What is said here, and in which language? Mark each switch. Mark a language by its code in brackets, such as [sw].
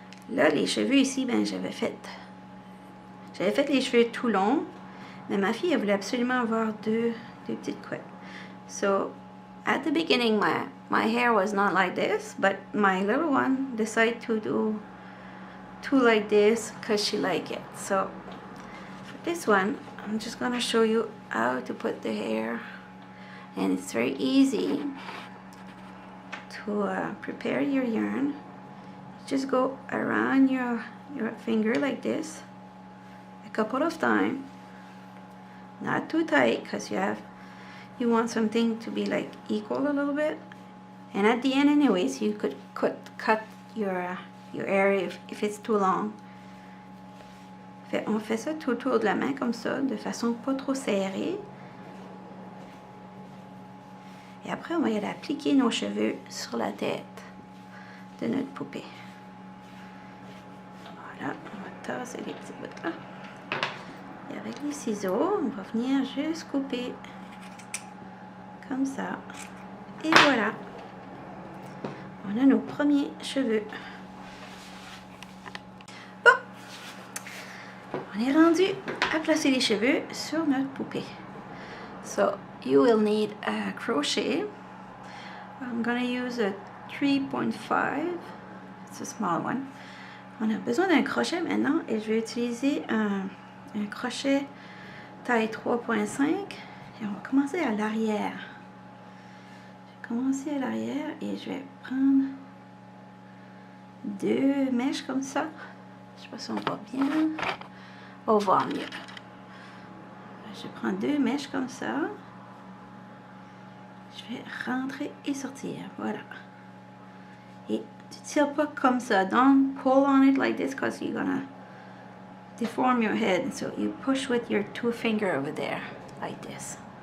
[fr] Là, les cheveux ici, ben j'avais fait les cheveux tout longs, mais ma fille, elle voulait absolument avoir deux petites couettes. [en] So, at the beginning, my hair was not like this, but my little one decided to do two like this because she liked it. So, for this one, I'm just gonna show you how to put the hair, and it's very easy to prepare your yarn. Just go around your finger like this a couple of times, not too tight because you want something to be like equal a little bit, and at the end anyways you could cut your hair if it's too long. [fr] On fait ça tout autour de la main comme ça, de façon pas trop serrée. Et après, on va y aller appliquer nos cheveux sur la tête de notre poupée. Voilà, on va tasser les petits bouts là. Et avec les ciseaux, on va venir juste couper comme ça. Et voilà, on a nos premiers cheveux. Bon, on est rendu à placer les cheveux sur notre poupée. [en] So, you will need a crochet. I'm gonna use a 3.5. It's a small one. [fr] On a besoin d'un crochet maintenant et je vais utiliser un crochet taille 3.5 et on va commencer à l'arrière. Je vais commencer à l'arrière et je vais prendre deux mèches comme ça. Je sais pas si on voit bien. On va voir mieux. Je prends deux mèches comme ça. Je vais rentrer et sortir. Voilà. Et tu tires pas comme ça. [en] Don't pull on it like this because you're gonna deform your head. So you push with your two finger over there like this.